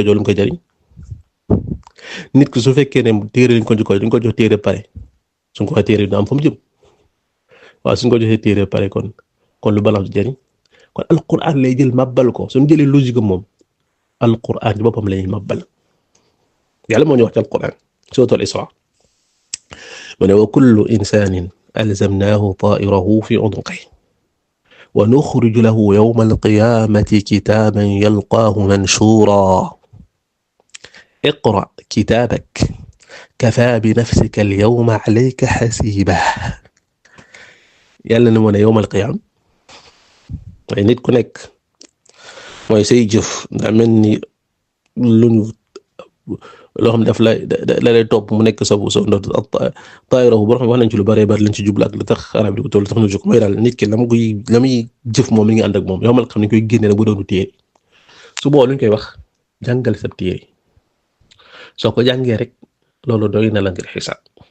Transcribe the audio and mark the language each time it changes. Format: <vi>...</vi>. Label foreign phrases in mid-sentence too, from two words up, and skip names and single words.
<wo>jox lu mu ko jariñ nit ki su fekkee ne téere lañ ko jox duñ ko jox téere pare suñ ko waxee téere bi dina am fa mu jëm waaw suñ ko joxee téere pare kon lu balance jariñ kon alquran lay jël mabbal ko suñ jëlee logique moom alquran ci boppam lañuy mabbal yàlla moo ñu wax ci alquran suuratul Isra mu ne</wo> <ar>و كل إنسان ألزمناه طائره في عنقه و نخرج له يوم القيامة كتابا يلقاه منشورا اقرأ كتابك كفى بنفسك اليوم عليك حسيبا</ar> <wo>yàlla ne moo ne</wo> <ar>يوم القيامة</ar> <wo>waaye nit ku nekk mooy say jëf daa mel ni loo xam ne daf lay topp mu nekk sa ndox taayirahu boo xam ne wax nañ ci lu bëree bëri lañ ci jublu ak lu tax arab di ko toll tax na jóg mooy daal nit ki la muy jëf moom mi ngi ànd ak moom</wo> <ar>يوم القيامة</ar> <wo>nañ koy génne nag bu doonu téere su boo luñ koy wax jàngal sa téere soo ko jàngee rek loolu doy na la ngir xisaab</wo>